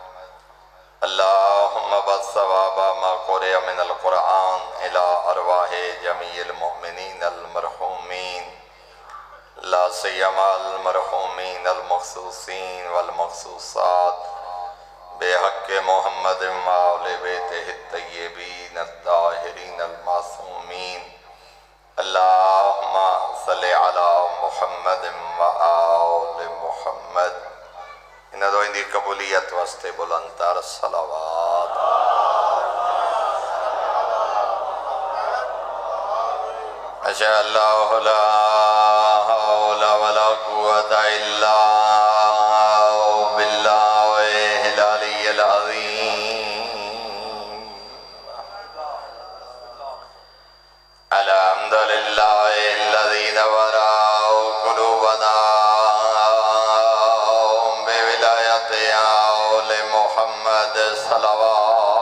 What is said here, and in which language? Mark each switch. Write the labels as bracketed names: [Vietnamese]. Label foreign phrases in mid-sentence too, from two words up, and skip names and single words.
[Arabic] اللہم بث ثواب ما قرئ من القرآن الى ارواح جمیع المؤمنین المرحومین لا سیما المرحومین المخصوصین والمخصوصات بحق محمد وآل بیتہ الطیبین الطاہرین المعصومین. اللہم صلی علی محمد وآل محمد. [Punjabi] انہاں دو اندی قبولیت واسطے بلندتر صلوات. [Arabic] اشہد اللہ لا حول ولا قوة الا باللہ العلی العظیم. الحمد للہ الذی نورا قلوبنا بولایت آل محمد صلوات.